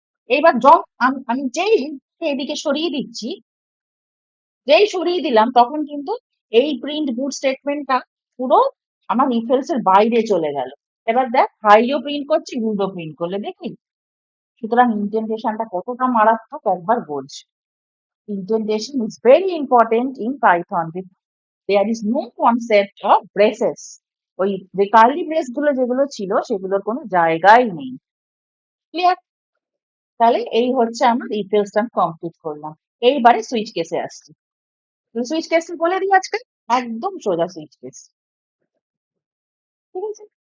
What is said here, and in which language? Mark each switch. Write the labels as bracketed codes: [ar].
[bn] এইবার আমি যেই এদিকে সরিয়ে দিচ্ছি, যেই সরিয়ে দিলাম তখন কিন্তু এই প্রিন্ট গুড স্টেটমেন্টটা পুরো আমার if else এর বাইরে চলে গেল। এবার দেখ হাইও প্রিন্ট করছি, গুডও প্রিন্ট করলে দেখি। সুতরাং ইনডেন্টেশনটা কতটা মারাত্মক একবার বোঝ। [en] Indentation is very important in Python because there is no concept of braces. [bn] ওই যে কার্লি ব্রেস গুলো যেগুলো ছিল সেগুলোর কোনো জায়গাই নেই। ক্লিয়ার? তাহলে এই হচ্ছে আমার if else আমি কমপ্লিট করলাম। এইবারে সুইচ কেসে আসছি। সুইচ কেস বলে দিই আজকে, একদম সোজা সুইচ কেস। ঠিক আছে?